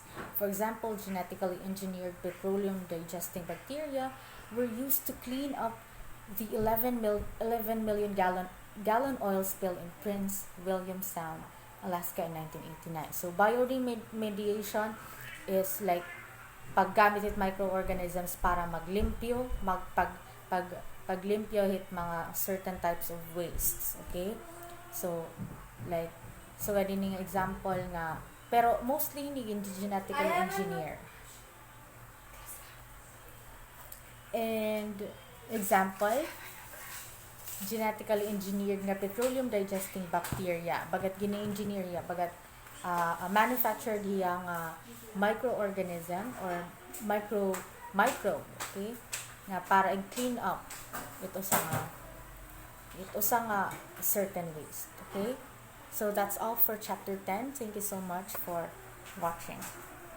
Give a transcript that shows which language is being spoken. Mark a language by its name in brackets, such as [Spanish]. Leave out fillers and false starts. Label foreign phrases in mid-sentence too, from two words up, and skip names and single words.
[English] For example, genetically engineered petroleum digesting bacteria were used to clean up the 11 million gallon oil spill in Prince William Sound, Alaska in 1989. So bioremediation is like [Waray] paggamit it microorganisms para maglimpyo, paglimpyo hit mga [English] certain types of wastes. [Waray] Okay, so pwede ning example nga, pero mostly hindi [English] genetically engineer. And example, genetically engineered [Waray] nga [English] petroleum digesting bacteria, [Waray] bagat gina-engineer ya, bagat manufactured hiya nga microorganism or microbe, okay, nga para [English] clean up [Waray] ito sa nga [English] certain waste. Okay, so that's all for chapter 10. Thank you so much for watching.